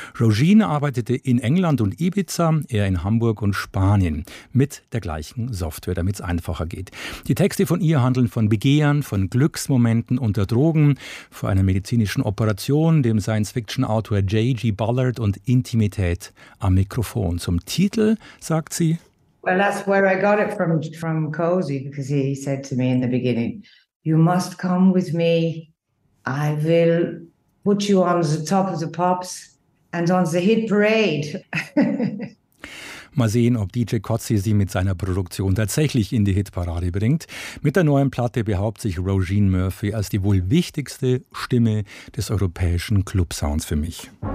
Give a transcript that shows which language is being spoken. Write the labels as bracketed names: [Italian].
[German] Rogin arbeitete in England und Ibiza, er in Hamburg und Spanien, mit der gleichen Software, damit es einfacher geht. Die Texte von ihr handeln von Begehren, von Glücksmomenten unter Drogen, vor einer medizinischen Operation, dem Science-Fiction-Autor J.G. Ballard und Intimität am Mikrofon. Zum Titel sagt sie: [English] Well, that's where I got it from Cozy, because he said to me in the beginning, you must come with me. I will put you on the top of the pops and on the hit parade. [German] Mal sehen, ob DJ Kotze sie mit seiner Produktion tatsächlich in die Hitparade bringt. Mit der neuen Platte behauptet sich Rogin Murphy als die wohl wichtigste Stimme des europäischen Club-Sounds für mich.